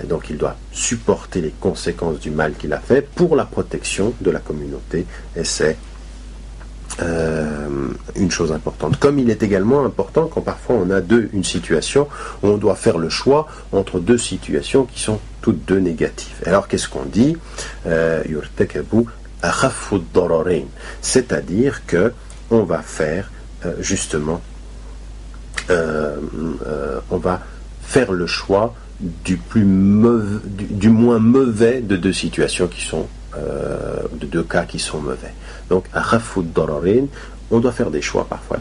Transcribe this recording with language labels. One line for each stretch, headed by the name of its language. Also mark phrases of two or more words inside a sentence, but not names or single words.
French: Donc il doit supporter les conséquences du mal qu'il a fait pour la protection de la communauté, et c'est une chose importante. Comme il est également important quand parfois on a une situation où on doit faire le choix entre deux situations qui sont toutes deux négatives. Alors qu'est-ce qu'on dit?
Arabic: يرتكب أخف الضررين,
French: c'est-à-dire que on va faire justement on va faire le choix du moins mauvais de deux situations qui sont, de deux cas qui sont mauvais. Donc,
Arabic: أخف الضررين,
French: on doit faire des choix parfois.